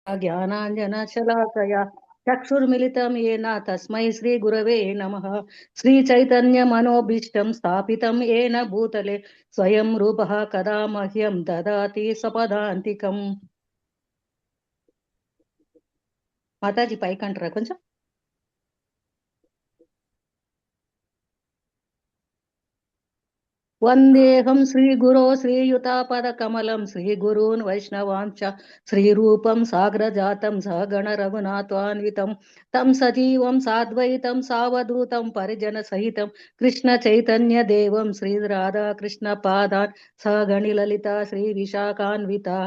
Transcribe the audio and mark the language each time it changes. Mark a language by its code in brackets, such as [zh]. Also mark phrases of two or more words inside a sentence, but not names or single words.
[sa] ज्ञानाञ्जनशलाकया चक्षुर्मिलितं येन तस्मै श्रीगुरवे नमः। श्रीचैतन्यमनोभीष्टं स्थापितं येन भूतले स्वयं रूपः कदा मह्यं ददाति स्वपदान्तिकम्। [te] మాతాజీ పైకంటారా కొంచెం? [sa] వందేహం శ్రీగురో శ్రీయుతాపదకమలం శ్రీగురూన్ వైష్ణవాంశ శ్రీరూపం సాగ్రజాతం సగణ రఘునాథాన్వితం తం సజీవం సాద్వైతం సావధూతం పరిజన సహితం కృష్ణ చైతన్య దేవం శ్రీ రాధా కృష్ణ పాదాన్ సగణి లలిత శ్రీ విశాఖాన్విత.